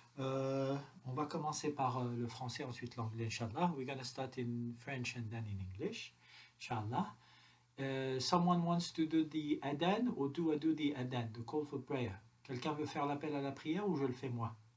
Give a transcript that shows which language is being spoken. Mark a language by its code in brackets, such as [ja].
[fr] On va commencer par le français, ensuite l'anglais, Inch'Allah. [en] We're going to start in French and then in English, Inch'Allah. Someone wants to do the adhan or do I do the adhan, the call for prayer? [fr] Quelqu'un veut faire l'appel à la prière ou je le fais moi?